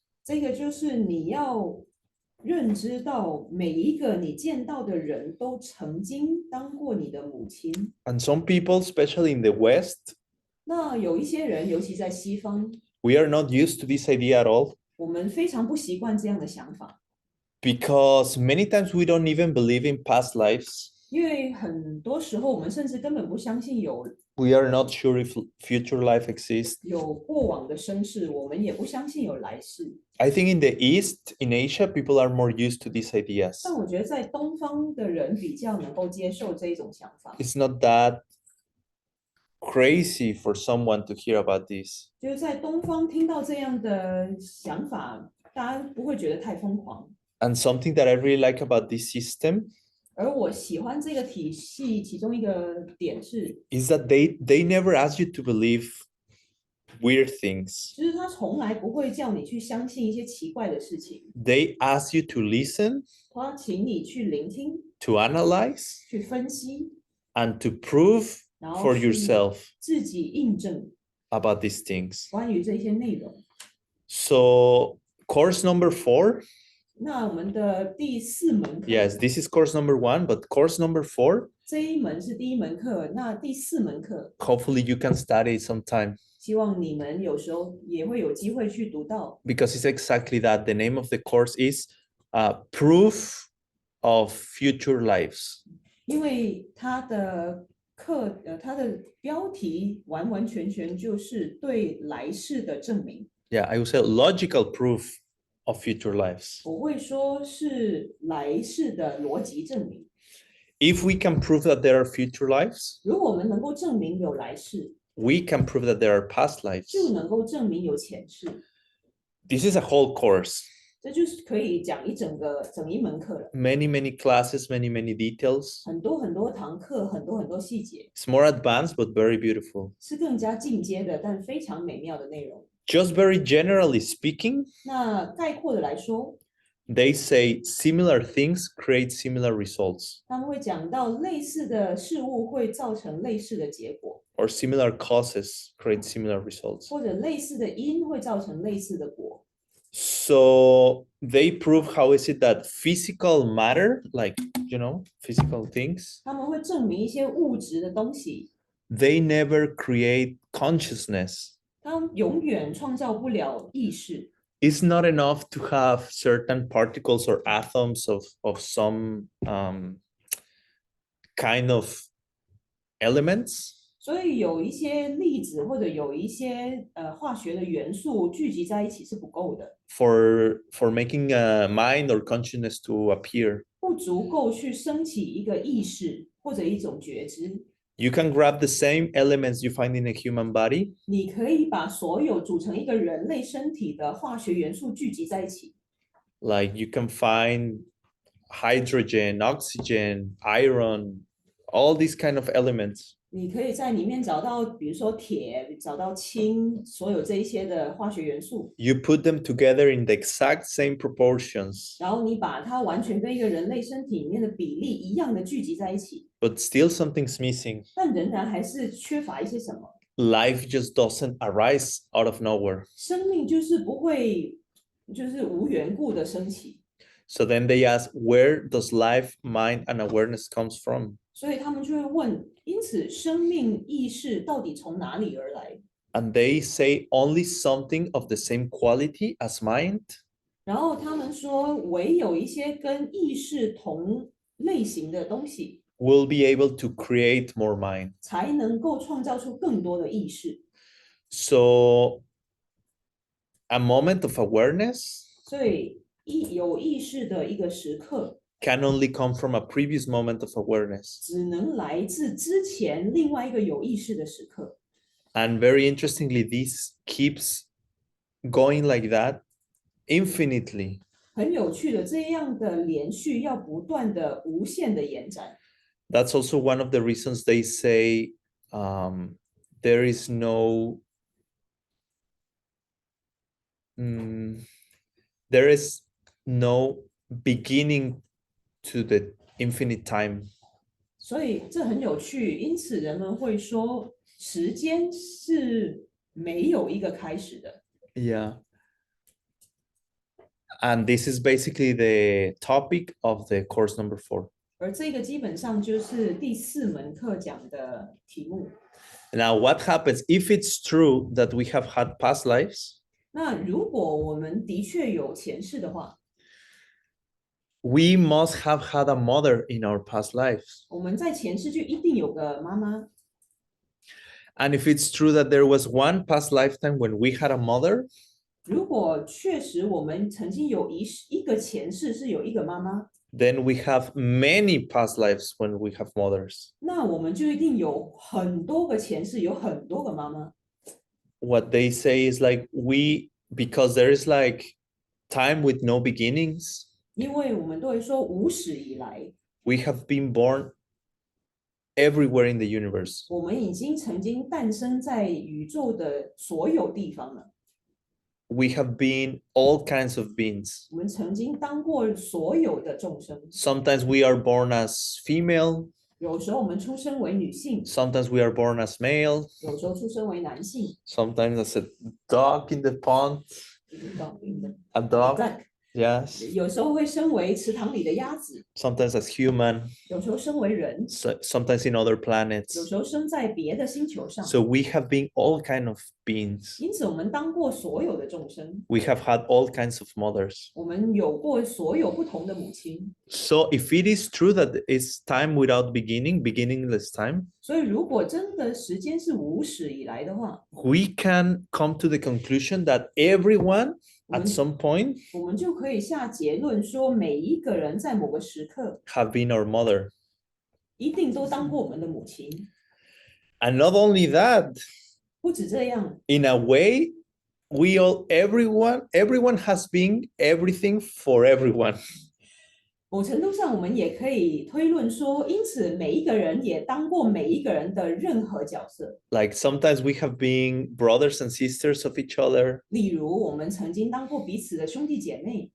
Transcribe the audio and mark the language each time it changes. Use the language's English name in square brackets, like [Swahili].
[Chinese] 这个就是你要认知到每一个你见到的人都曾经当过你的母亲。 [English] And some people, especially in the West, [Chinese] 那有一些人，尤其在西方， [English] we are not used to this idea at all [Chinese] 我们非常不习惯这样的想法， [English] because many times we don't even believe in past lives. [Chinese] 因为很多时候我们甚至根本不相信 [English] We are not sure if future life exists. [Chinese] 有过往的生世，我们也不相信有来世。 [English] I think in the East, in Asia, people are more used to these ideas. [Chinese] 但我觉得在东方的人比较能够接受这一种想法， [English] It's not that crazy for someone to hear about this. [Chinese] 就是在东方听到这样的想法，大家不会觉得太疯狂。 [English] And something that I really like about this system [Chinese] 而我喜欢这个体系，其中一个点是， [English] is that they never ask you to believe weird things. [Chinese] 就是他从来不会叫你去相信一些奇怪的事情， [English] They ask you to listen, [Chinese] 他请你去聆听、 [English] to analyze, [Chinese] 去分析， [English] and to prove [Chinese] 然后 [English] for [Chinese] 去 [English] yourself [Chinese] 自己印证 [English] about these things. [Chinese] 关于这些内容。 [English] So course number 4 [Chinese] 那我们的第4门课 [English] Yes, this is course number 1, but course number 4, [Chinese] 这一门是第1门课，那第4门课 [English] hopefully you can study it sometime [Chinese] 希望你们有时候也会有机会去读到， [English] because it's exactly that. The name of the course is Proof of Future Lives. [Chinese] 因为它的它的标题完完全全就是对来世的证明。 [English] Yeah, I would say logical proof of future lives. [Chinese] 我会说是来世的逻辑证明。 [English] If we can prove that there are future lives, [Chinese] 如果我们能够证明有来世， [English] we can prove that there are past [Chinese] 就 [English] lives. [Chinese] 能够证明有前世。 [English] This is a whole course. [Chinese] 这就是可以讲整一门课了， [English] Many, many classes, many, many details. [Chinese] 很多堂课，很多细节， [English] It's more advanced, but very beautiful. [Chinese] 是更加进阶的，但非常美妙的内容。 [English] Just very generally speaking, [Chinese] 那概括的来说， [English] they say similar things create similar results, [Chinese] 他们会讲到类似的事物会造成类似的结果， [English] or similar causes create similar results. [Chinese] 或者类似的因会造成类似的果。 [English] So they prove how is it that physical matter, like, physical things, [Chinese] 他们会证明一些物质的东西， [English] they never create consciousness. [Chinese] 它永远创造不了意识。 [English] It's not enough to have certain particles or atoms of some kind of elements, [Chinese] 所以有一些粒子或者有一些化学的元素聚集在一起是不够的， [English] for making a mind or consciousness to appear. [Chinese] 不足够去升起一个意识或者一种觉知。 [English] You can grab the same elements you find in a human body, [Chinese] 你可以把所有组成一个人类身体的化学元素聚集在一起， [English] like you can find hydrogen, oxygen, iron, all these kind of elements. [Chinese] 你可以在里面找到，比如说铁，找到氢，所有这一些的化学元素， [English] You put them together in the exact same proportions, [Chinese] 然后你把它完全跟一个人类身体里面的比例一样的聚集在一起， [English] but still something's missing. [Chinese] 但仍然还是缺乏一些什么。 [English] Life just doesn't arise out of nowhere. [Chinese] 生命就是不会，就是无缘故的升起， [English] So then they ask, where does life, mind, and awareness comes from? [Chinese] 所以他们就会问，因此生命意识到底从哪里而来？ [English] And they say only something of the same quality as mind [Chinese] 然后他们说，唯有一些跟意识同类型的东西， [English] will be able to create more mind. [Chinese] 才能够创造出更多的意识。 [English] So a moment of awareness [Chinese] 所以有意识的一个时刻， [English] can only come from a previous moment of awareness. [Chinese] 只能来自之前另外一个有意识的时刻。 [English] And very interestingly, this keeps going like that infinitely. [Chinese] 很有趣的，这样的连续要不断的无限的延展。 [English] That's also one of the reasons they say there is no there is no beginning to the infinite time. [Chinese] 所以这很有趣，因此人们会说，时间是没有一个开始的。 [English] Yeah. And this is basically the topic of the course number 4. [Chinese] 而这个基本上就是第4门课讲的题目。 [English] Now, what happens if it's true that we have had past lives? [Chinese] 那如果我们的确有前世的话， [English] We must have had a mother in our past lives. [Chinese] 我们在前世就一定有个妈妈。 [English] And if it's true that there was one past lifetime when we had a mother, [Chinese] 如果确实我们曾经有一个前世是有一个妈妈， [English] then we have many past lives when we have mothers. [Chinese] 那我们就一定有很多个前世，有很多个妈妈。 [English] What they say is like because there is like time with no beginnings, [Chinese] 因为我们都会说无始以来， [English] we have been born everywhere in the universe. [Chinese] 我们已经曾经诞生在宇宙的所有地方了。 [English] We have been all kinds of beings. [Chinese] 我们曾经当过所有的众生， [English] Sometimes we are born as female, [Chinese] 有时候我们出生为女性， [English] sometimes we are born as male, [Chinese] 有时候出生为男性。 [English] sometimes as a dog in the pond, a dog. Yes. [Chinese] 有时候会身为池塘里的鸭子， [English] Sometimes as human, [Chinese] 有时候身为人， [English] sometimes in other [Chinese] 有 [English] planets. [Chinese] 时候生在别的星球上。 [English] So we have been all kind of beings. [Chinese] 因此，我们当过所有的众生， [English] We have had all kinds of mothers. [Chinese] 我们有过所有不同的母亲。 [English] So if it is true that it's time without beginning, beginningless time, [Chinese] 所以，如果真的时间是无始以来的话， [English] we can come to the conclusion that everyone at Mm. some point [Chinese] 我们就可以下结论说，每一个人在某个时刻 [English] have been our mother. [Chinese] 一定都当过我们的母亲。 [English] And not only that, [Chinese] 不止这样， [English] in a way, everyone has been everything for everyone. [Chinese] 某程度上，我们也可以推论说，因此每一个人也当过每一个人的任何角色。 [English] Like sometimes we have been brothers and sisters of each other, [Chinese] 例如，我们曾经当过彼此的兄弟姐妹，